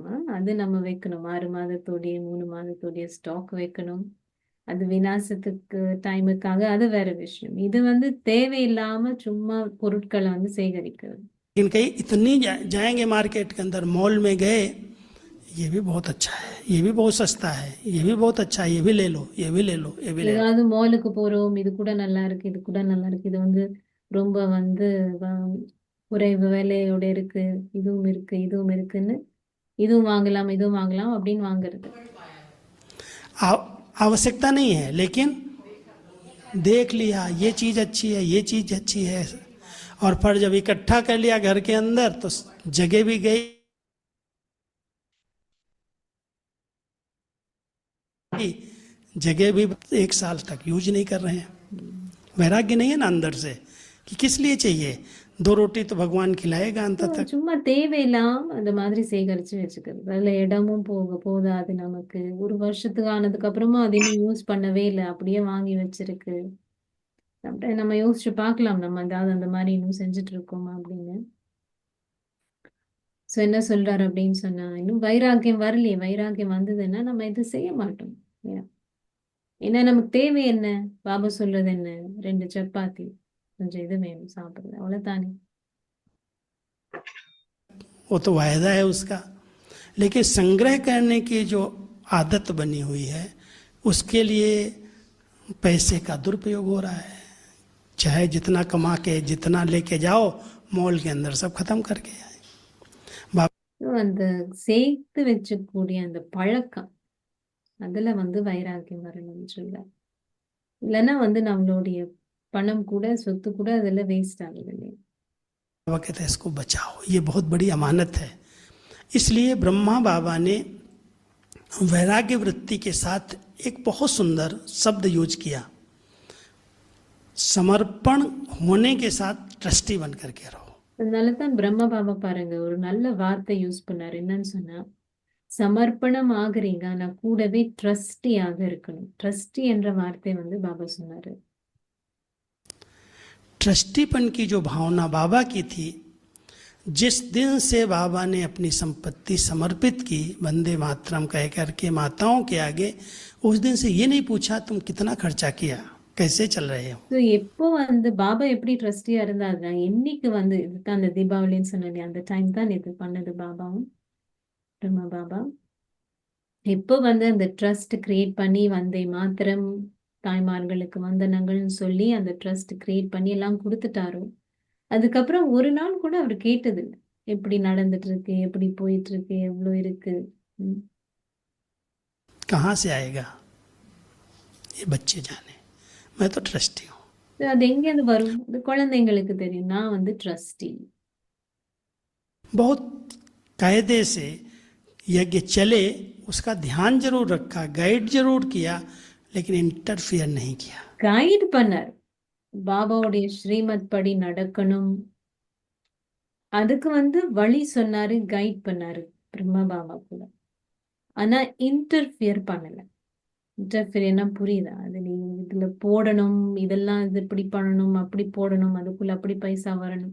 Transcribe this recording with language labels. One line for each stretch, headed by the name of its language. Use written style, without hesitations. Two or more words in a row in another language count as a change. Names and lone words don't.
Tamil: அது நம்ம வைக்கணும். 6 மாதத்தோடைய 3 மாதத்தோடைய ஸ்டாக் வைக்கணும். அது விநாசத்துக்கு டைமுக்காக அது வேற விஷயம். இது வந்து தேவையில்லாம சும்மா பொருட்களை வந்து சேகரிக்கிறது.
Hindi: लेकिन कहीं इतनी जाएंगे मार्केट के अंदर, मॉल में गए, ये भी बहुत अच्छा है, ये भी बहुत सस्ता है, ये भी बहुत अच्छा है, ये भी ले लो, ये भी ले लो, ये भी ले लो।
Tamil: ஏதாவது மாலுக்கு போறோம், இது கூட நல்லா இருக்கு, இது கூட நல்லா இருக்கு, இது வந்து ரொம்ப வந்து குறைவு விலையோட இருக்கு, இதுவும் இருக்கு, இதுவும் இருக்குன்னு இதுவும் வாங்கலாம், இதுவும் வாங்கலாம் அப்படின்னு வாங்குறது.
Hindi: आवश्यकता नहीं है, लेकिन देख लिया ये चीज अच्छी है, ये चीज अच्छी है, और फिर जब इकट्ठा कर लिया घर के अंदर तो जगह भी गई, जगह भी 1 साल तक यूज नहीं कर रहे हैं। वैराग्य नहीं है ना अंदर से कि किस लिए चाहिए, 2 रोटी तो भगवान खिलाएगा अंत तक।
Tamil: சும்மா தேவையில்லாம அந்த மாதிரி சேகரிச்சு வச்சுக்கிறது. அதுல இடமும் போதாது நமக்கு. ஒரு வருஷத்துக்கு ஆனதுக்கு அப்புறமா அதை இன்னும் யூஸ் பண்ணவே இல்லை, அப்படியே வாங்கி வச்சிருக்கு. நம்ம யோசிச்சு பார்க்கலாம், நம்ம ஏதாவது அந்த மாதிரி இன்னும் செஞ்சுட்டு இருக்கோமா அப்படின்னு. ஸோ என்ன சொல்றாரு அப்படின்னு சொன்னா, இன்னும் வைராக்கியம் வரலையே. வைராக்கியம் வந்ததுன்னா நம்ம இது செய்ய மாட்டோம். ஏன்னா நமக்கு தேவை என்ன, பாபா சொல்றது என்ன, 2 சப்பாத்தி கொஞ்சம் இது வேணும் சாப்பிடுறது, அவ்வளவுதானே.
Hindi: वो तो वायदा है उसका, लेकिन संग्रह करने की जो आदत बनी हुई है उसके लिए पैसे का दुरुपयोग हो रहा है। चाहे जितना कमा के जितना लेके जाओ, मॉल के अंदर सब खत्म करके आए।
Tamil: அந்த சேர்த்து வச்சக்கூடிய அந்த பழக்கம், அதுல வந்து வைராக்கியம் வரணும்னு சொல்ல. இல்லைன்னா வந்து நம்மளுடைய பணம் கூட சொத்து கூட அதுல வேஸ்ட் ஆகுது இல்லையா.
Hindi: बाबा कहते हैं इसको बचाओ, ये बहुत बड़ी अमानत है। इसलिए ब्रह्मा बाबा ने वैराग्य वृत्ति के साथ एक बहुत सुंदर शब्द यूज किया, समर्पण होने के साथ ट्रस्टी बन करके रहो।
Tamil: அதனாலதான் பிரம்ம பாபா பாருங்க ஒரு நல்ல வார்த்தை யூஸ் பண்ணாரு. என்னன்னு சொன்னா, சமர்ப்பணம் ஆகுறீங்க ஆனா கூடவே ட்ரஸ்டியாக இருக்கணும். ட்ரஸ்டி என்ற வார்த்தை வந்து பாபா சொன்னாரு.
Hindi: ट्रस्टीपन की जो भावना बाबा की थी, जिस दिन से बाबा ने अपनी संपत्ति समर्पित की वंदे मातरम कह करके माताओं के आगे, उस दिन से ये नहीं पूछा तुम कितना खर्चा किया, कैसे चल रहे हो।
Tamil: எப்போ வந்து பாபா எப்படி ட்ரஸ்டியா இருந்தாருன்னா, என்னைக்கு வந்து இதுதான் அந்த தீபாவளின்னு சொன்னேன், அந்த டைம் தான் இது பண்ணது பாபாவும் பிரம்மா பாபா. எப்போ வந்து அந்த
English: trust create
Tamil: பண்ணி வந்தே மாத்திரம் தாய்மார்களுக்கு வந்தனங்கள்னு சொல்லி அந்த
English: trust create
Tamil: பண்ணி எல்லாம் கொடுத்துட்டாரோ, அதுக்கப்புறம் ஒரு நாள் கூட அவர் கேட்டது இல்லை, எப்படி நடந்துட்டு இருக்கு, எப்படி போயிட்டு இருக்கு, எவ்வளவு இருக்கு.
Hindi: कहाँ से आएगा ये बच्चे जाने, मैं तो ट्रस्टी हूँ।
Tamil: அது எங்கேருந்து वரும், அது குழந்தைங்களுக்கு தெரியும். நான் வந்து ட்ரஸ்டி.
Hindi: बहुत कायदे से यज्ञ चले उसका ध्यान जरूर रखा, गाइड जरूर किया, लेकिन इंटरफियर नहीं किया।
Tamil: கைட் பண்ணார், பாபாவுடைய ஸ்ரீமத் படி நடக்கணும், அதுக்கு வந்து வழி சொன்னாரு, கைட் பண்ணாரு பிரம்மா பாபா கூட. ஆனா இன்டர்ஃபியர் பண்ணல. இன்டர்ஃபியர்னா புரியுதா, அது நீ இதுல போடணும், இதெல்லாம் இது இப்படி பண்ணணும், அப்படி போடணும், அதுக்குள்ள அப்படி பைசா வரணும்.